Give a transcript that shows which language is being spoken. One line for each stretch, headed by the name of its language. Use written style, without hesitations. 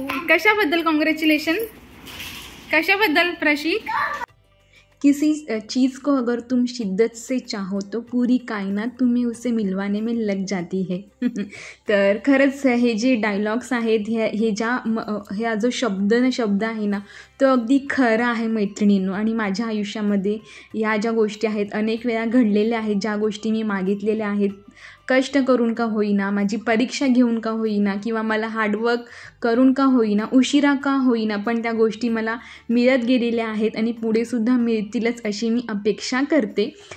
Marathi: कशाबद्दल कॉन्ग्रॅच्युलेशन, कशाबद्दल प्रशिक?
Hindi: किसी चीज़ को अगर तुम शिद्दत से चाहो तो पूरी कायनात तुम्हें उसे मिलवाने में लग जाती है।
Marathi: तर खरंच हे जे डायलॉग्स आहेत ह्या जो शब्द आहे ना तो अगदी खरा आहे मैत्रिणींनो। आणि माझ्या आयुष्यामध्ये या ज्या गोष्टी आहेत अनेक वेळा घडलेल्या आहेत, ज्या गोष्टी मी मागितलेल्या आहेत, कष्ट करून का होईना, माझी परीक्षा घेऊन का होईना किंवा मला हार्डवर्क करून का होईना, उशिरा का होईना, पण त्या गोष्टी मला मिळत गेलेल्या आहेत आणि पुढेसुद्धा मिळतीलच अशी मी अपेक्षा करते।